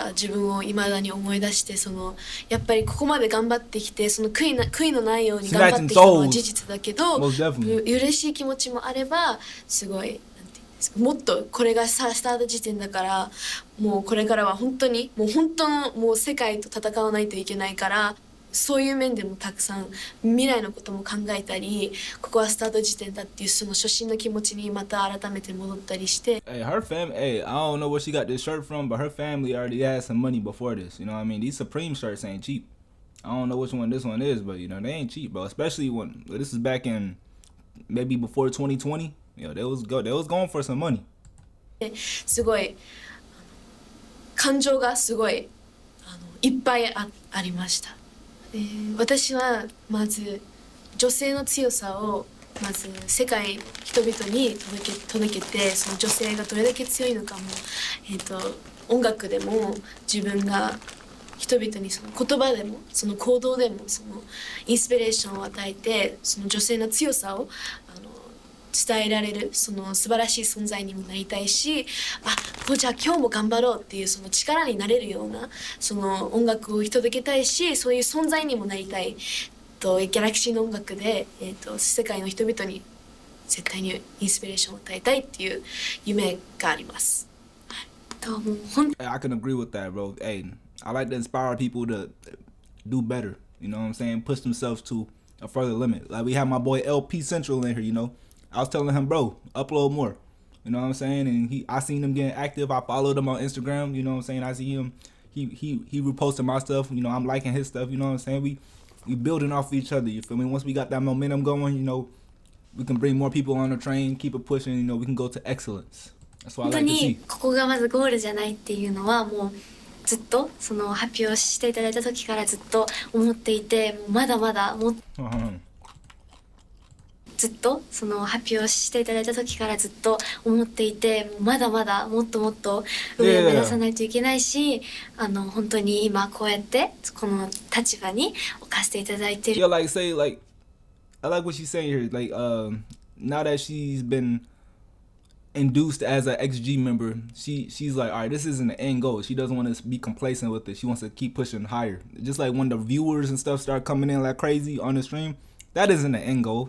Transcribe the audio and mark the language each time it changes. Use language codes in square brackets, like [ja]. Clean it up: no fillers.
[ja] 自分を未だに思い出して、やっぱりここまで頑張ってきて、悔いのないように頑張ってきたのは事実だけど、嬉しい気持ちもあれば、すごいなんていうんですか、もっとこれがスタート時点だから、もうこれからは本当にもう本当のもう世界と戦わないといけないから。そういう面でもたくさん未来のことも考えたり、ここはスタート時点だっていうその初心の気持ちにまた改めて戻ったりして。 [en] Hey, her family. Hey, I don't know where she got this shirt from, but her family already had some money before this. You know what I mean? These Supreme shirts ain't cheap. I don't know which one this one is, but you know they ain't cheap, bro. Especially when this is back in maybe before 2020. You know they was going for some money. [ja] すごい感情がすごいいっぱいありました。私はまず女性の強さをまず世界の人々に届けて、その女性がどれだけ強いのかも、音楽でも自分が人々にその言葉でもその行動でもそのインスピレーションを与えて、その女性の強さを伝えられるその素晴らしい存在にもなりたいし、じゃあ今日も頑張ろうっていうその力になれるようなその音楽を届けたいし、そういう存在にもなりたいギャラクシーの音楽で、世界の人々に絶対にインスピレーションを与えたいっていう夢があります。 [en] I can agree with that, bro. Hey, I like to inspire people to do better. You know what I'm saying? Push themselves to a further limit. Like we have my boy LP Central in here, you know. I was telling him, bro, upload more. You know what I'm saying? And I seen him getting active. I followed him on Instagram. You know what I'm saying? I see him. He reposted my stuff. You know, I'm liking his stuff. You know what I'm saying? We building off each other. You feel me? Once we got that momentum going, you know, we can bring more people on the train, keep it pushing. You know, we can go to excellence. That's what I like to see. [ja] ここがまずゴールじゃないっていうのはもうずっとその発表していただいた時からずっと思っていて、まだまだもずっとその発表していただいた時からずっと思っていて、まだまだもっともっと上を目指さないといけないし、本当に今こうやってこの立場に置かせていただいてる。 [en] Yeah, like say like I like what she's saying here. Like now that she's been induced as an XG member, she's like, all right, this isn't the end goal. She doesn't want to be complacent with it. She wants to keep pushing higher. Just like when the viewers and stuff start coming in like crazy on the stream. That isn't the end goal.